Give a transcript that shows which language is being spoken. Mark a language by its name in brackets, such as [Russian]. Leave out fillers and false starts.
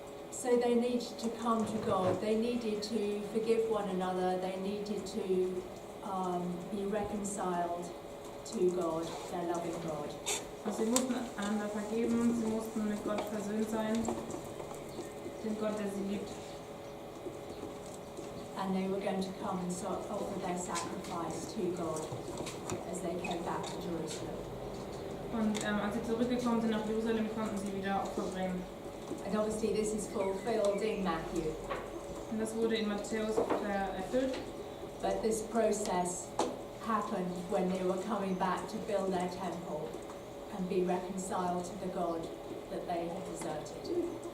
[English] So they needed to come to God. They needed to forgive one another. They needed to be reconciled to God, their loving God. [German] Also sie mussten einander vergeben, sie mussten mit Gott versöhnt sein, dem Gott, der sie liebt. [English] And they were going to come and offer their sacrifice to God as they came back to Jerusalem. [German] Und als sie zurückgekommen sind nach Jerusalem, konnten sie wieder Opfer bringen. [English] And obviously this is fulfilled in Matthew. [German] Und das wurde in Matthäus erfüllt. [English] But this process happened when they were coming back to build their temple and be reconciled to the God that they had deserted.